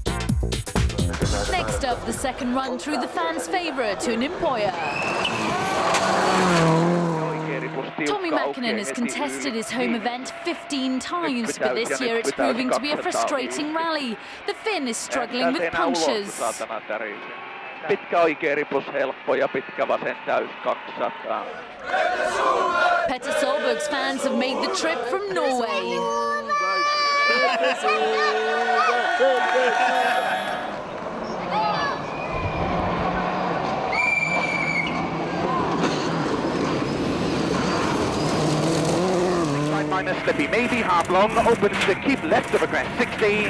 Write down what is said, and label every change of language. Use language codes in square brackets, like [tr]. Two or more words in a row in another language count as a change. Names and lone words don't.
[en] Next up, the second run through the fans' favourite, Ouninpohja. Tommy Mäkinen has contested his home event 15 times, but this year it's proving to be a frustrating rally. The Finn is struggling with punctures. [fi] Pitkä oikea ripus helppo ja pitkä vasen täys 200. [en] Petter Solberg's fans have made the trip from Norway. Minus slippy, maybe half long, opens to keep left of a crest, 16.